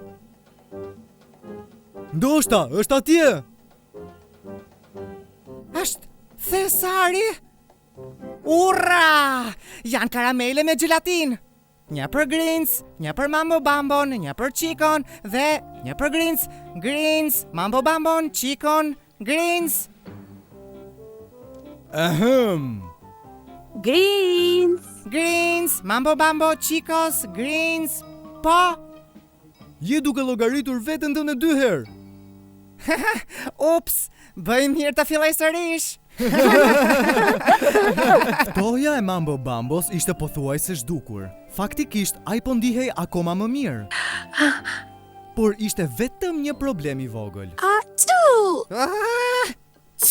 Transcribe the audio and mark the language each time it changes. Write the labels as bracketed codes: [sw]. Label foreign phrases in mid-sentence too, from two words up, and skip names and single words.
[sq] Ndoshta, është atje. Është thesari? Ura! Janë karamele me gelatin. Një për Greens, një për mambo bambon, një për Chicon dhe një për Greens. Greens, mambo bambon, Chicon, Greens. Greens, mambo bambo, Chicos, Greens. Po. Je duke llogaritur veten tënde 2 herë. Ups, bëj mirë të filloj sërish. Ftohja e mambo bambos ishte pothuajse zhdukur. Faktikisht, ai po ndihej akoma më mirë. Por ishte vetëm një problem I vogël.